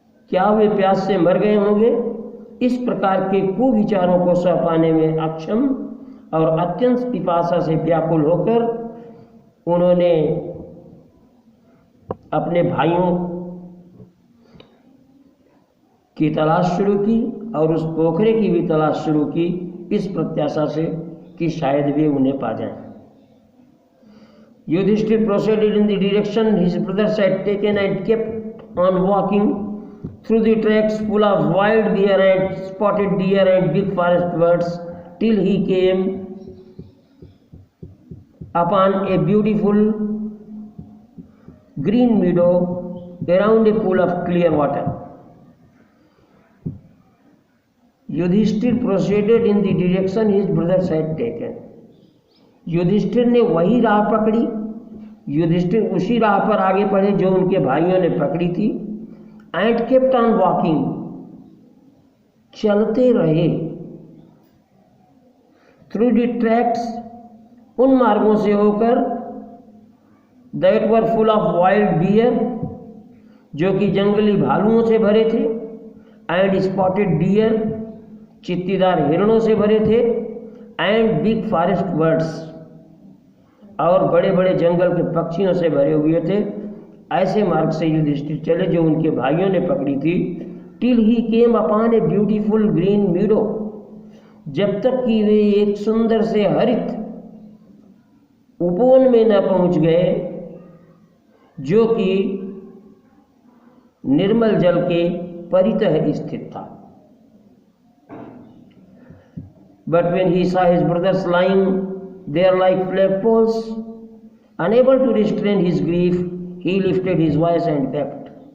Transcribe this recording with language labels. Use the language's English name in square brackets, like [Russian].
[Hindi] क्या वे प्यास से मर गए होंगे? इस प्रकार के कुविचारों को सह पाने में अक्षम और अत्यंत पिपासा से व्याकुल होकर उन्होंने अपने भाइयों की तलाश शुरू की और उस पोखरे की भी तलाश शुरू की, इस प्रत्याशा से कि शायद वे उन्हें पा जाएं। [English] Yudhishthir proceeded in the direction his brothers had taken and kept on walking through the tracks full of wild deer and spotted deer and big forest birds till he came upon a beautiful green meadow around a pool of clear water. Yudhishthir proceeded in the direction his brothers had taken. [Hindi] Yudhishthir ने वही राह पकड़ी, युधिष्ठिर उसी राह पर आगे बढ़े जो उनके भाइयों ने पकड़ी थी। [English] and kept on walking, [Hindi] चलते रहे। [English] through the tracks, [Hindi] उन मार्गों से होकर, [English] that were full of wild deer, [Hindi] जो कि जंगली भालुओं से भरे थे। [English] and spotted deer, [Hindi] चित्तीदार हिरणों से भरे थे। [English] and big forest birds, [Hindi] और बड़े बड़े जंगल के पक्षियों से भरे हुए थे। ऐसे मार्ग से युधिष्ठिर चले जो उनके भाइयों ने पकड़ी थी। [English] till he came upon a beautiful green meadow, [Hindi] जब तक कि वे एक सुंदर से हरित उपवन में न पहुंच गए, जो कि निर्मल जल के परितः स्थित था। [English] But when he saw his brothers lying there like flagpoles, unable to restrain his grief, he lifted his voice and wept.